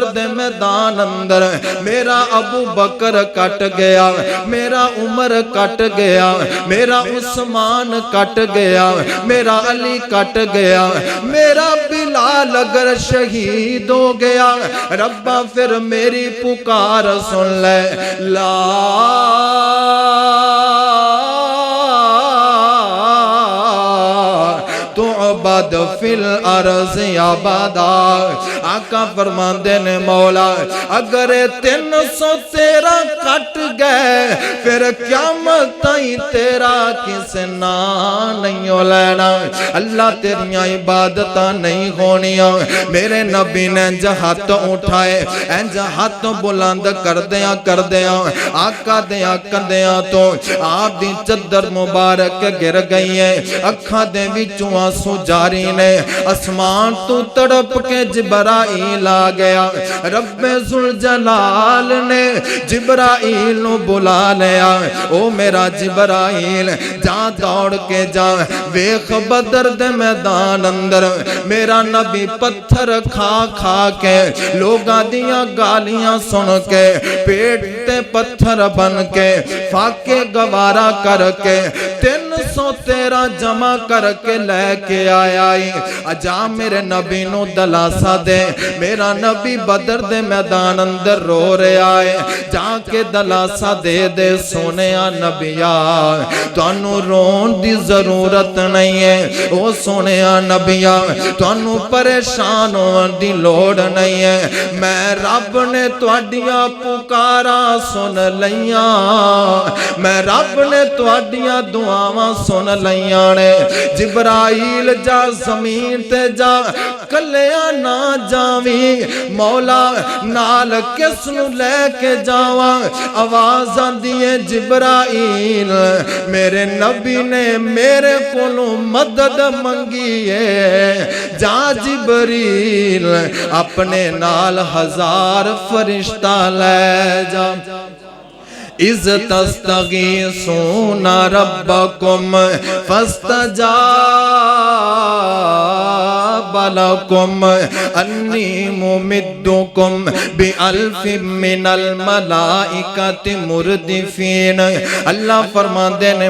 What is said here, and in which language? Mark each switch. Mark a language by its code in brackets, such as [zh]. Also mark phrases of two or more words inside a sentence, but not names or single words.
[pa] دے میدان اندر میرا ابو بکر کٹ گیا میرا عمر کٹ گیا میرا عثمان کٹ گیا میرا علی کٹ گیا میرا بلال اگر شہید ہو گیا ربا پھر میری پکار سن لے [ar] لا تعبد فی الارض عبادا [pa] آقا فرماندے نے مولا اگر 313 کٹ گئے پھر قیامت تائیں تیرا کسے نا نہیں ہو لینا اللہ تیریاں عبادتاں نہیں ہونیاں میرے نبی نے ہاتھ اٹھائے ہاتھ بلند کر دیاں آقا دیاں کندیاں تو آپ دی چادر مبارک گر گئی ہے اکھاں دے وچوں آنسو جاری نے اسمان تو تڑپ کے جبرائیل آ گیا رب ذوالجلال نے جبرائیل نو بلا لیا او میرا جبرائیل جا دوڑ کے جا ویخ بدر دے میدان اندر میرا نبی پتھر کھا کھا کے لوگاں دیاں گالیاں سن کے پیٹ تے پتھر بن کے فاقے گوارا کر کے 313 جمع کر کے لے کے آیا اجا میرے نبی نو دلاسا دے میرا نبی بدر دے میدان اندر رو رہا ہے جا کے دلاسا دے دے سونیا نبیا تانوں رون دی ضرورت نہیں ہے او سونیا نبیا تانوں پریشان ہون دی لوڑ نہیں ہے میں رب نے تواڈیاں پکاراں سن لیاں میں رب نے تواڈیاں دعاواں سن لیاں نے جبرائیل جا زمین تے جا کلیاں نہ جاویں مولا نال کس نو لے کے جاواں آواز آندی ہے جبرائیل میرے نبی نے میرے کولوں مدد منگی ہے جا جبریل اپنے نال 1000 فرشتہ لے جا [ar] اِذْ تَسْتَغِيثُونَ رَبَّكُمْ فَاسْتَجَابَ لَكُمْ أَنِّي مُمِدُّكُمْ بِأَلْفٍ مِّنَ الْمَلَائِكَةِ مُرْدِفِينَ [pa] اللہ فرماندے نے